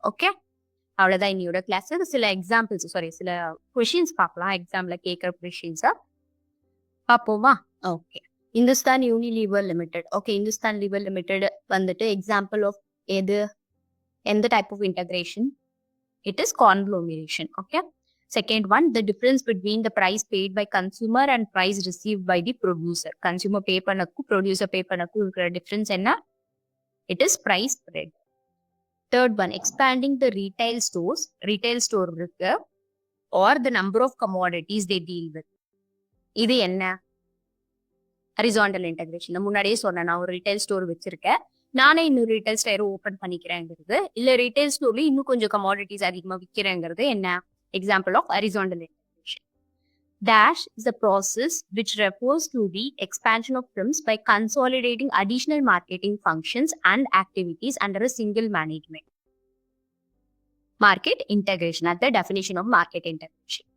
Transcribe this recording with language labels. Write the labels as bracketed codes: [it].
[ta] Okay, அவ்வளவுதான் இன்னையோட class. சில எக்ஸாம்பிள்ஸ், சாரி சில கொஷின்ஸ் பார்க்கலாம், எக்ஸாம்ல கேட்கிற கொஷின்ஸா பார்ப்போமா? Okay, Hindustan Unilever limited. Okay, Hindustan lever limited வந்துட்டு எக்ஸாம்பிள் ஆஃப் எந்த type of integration? [en] It is conglomeration. Okay. Second one, the difference between the price paid by consumer and price received by the producer. Consumer pay [ta] பண்ணக்கு [en] producer pay [ta] பண்ணக்கு இருக்கிற [en] difference [ta] என்ன? [en] It is price spread. Third one, expanding the retail stores. Retail store [ta] இருக்கு [en] or the number of commodities they deal with. [ta] இது என்ன? [en] Horizontal integration. [ta] நான் முன்னாடியே சொன்னேன், நான் ஒரு retail store வச்சிருக்கேன், நானே இன்னும் ரீட்டைல் ஸ்டோர் ஓபன் பண்ணிக்கிறேங்கிறது, இல்ல ரீட்டைல் ஸ்டோர்ல இன்னும் கொஞ்சம் கமாடிட்டிஸ் அதிகமா விற்கிறேங்கிறது என்ன? [en] Example of horizontal integration. Dash is a process which refers to the expansion of firms by consolidating additional marketing functions and activities under a single management. Market integration. That's the definition of market integration.